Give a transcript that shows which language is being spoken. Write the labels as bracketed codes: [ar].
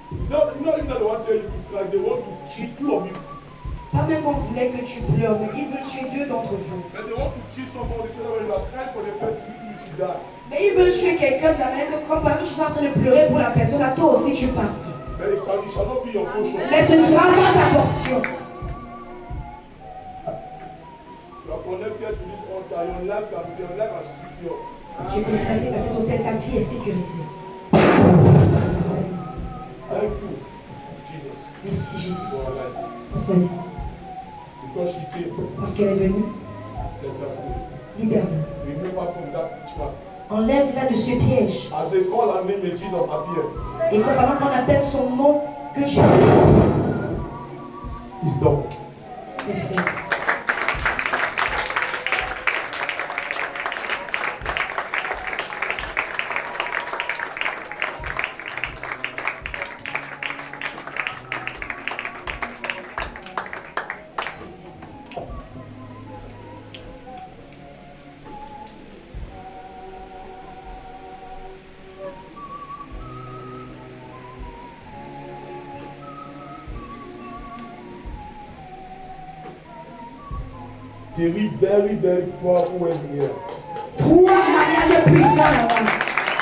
[en] No, even though they want to tell you to cry, they want to kill two of you. [fr] Pas même on voulait que tu pleures, mais ils veulent tuer deux d'entre vous. [en] And they want to kill somebody so that when you are crying for the person, you should die. [fr] Mais ils veulent tuer quelqu'un de la manière que comme pendant que tu es en train de pleurer pour la personne, là, toi aussi tu partes. [en] But it shall not be your portion. [fr] Mais ce ne sera pas ta portion. [en] You are connected to this altar. Your life is secure. [fr] Tu es placé à cet hôtel, ta vie est sécurisée. [en] Thank you, Jesus. [fr] Merci Jésus [en] For our life. [fr] pour sa vie. [en] Because she came, [fr] Parce qu'elle est venue, [en] set her free. [fr] libère-la. [en] Remove her from that trap. [fr] Enlève-la de ce piège. [en] As they call her name, may Jesus appear. [fr] Et que pendant qu'on appelle son nom, que Jésus apparaisse. [en] It's done. [fr] C'est fait. [en] Three very, very powerful words here. [fr] Trois mariages puissants là-bas.